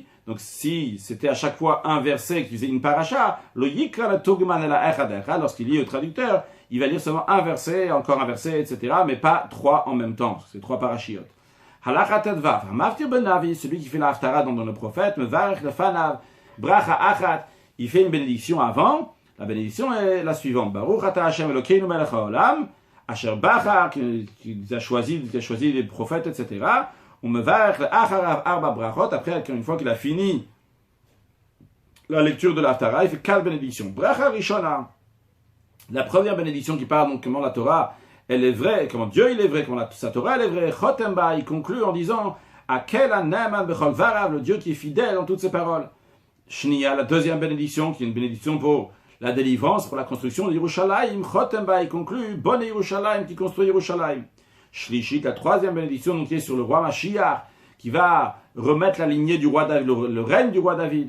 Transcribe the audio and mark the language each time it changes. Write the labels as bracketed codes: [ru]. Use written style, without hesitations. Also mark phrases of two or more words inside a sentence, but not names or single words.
[fr] Donc si c'était à chaque fois un verset qui faisait une paracha, lorsqu'il lit au traducteur, il va lire seulement un verset, encore un verset, etc. Mais pas 3 en même temps. C'est 3 parashiot. Celui qui fait la haftara dans le prophète, il fait une bénédiction avant. La bénédiction est la suivante. [he] ברוך אתה ה' אלוקינו מלך העולם, אשר בחר, [fr] qui a choisi les prophètes, etc. Après, une fois qu'il a fini la lecture de l'Haftara, il fait 4 bénédictions. [he] ברכה ראשונה. [fr] La première bénédiction qui parle donc comment la Torah elle est vraie, comment Dieu il est vrai, comment sa Torah elle est vraie. Chotemba, il conclut en disant [he] הקל הנאמן בכל דבריו, [fr] le Dieu qui est fidèle dans toutes ses paroles. Shnia, la deuxième bénédiction, qui est une bénédiction pour la délivrance, pour la construction de Yerushalayim. Chotemba, il conclut [he] בונה ירושלים, [fr] qui construit Yerushalayim. Shlishit, la troisième bénédiction, donc qui est sur le roi Mashiach, qui va remettre la lignée du roi David, le règne du roi David.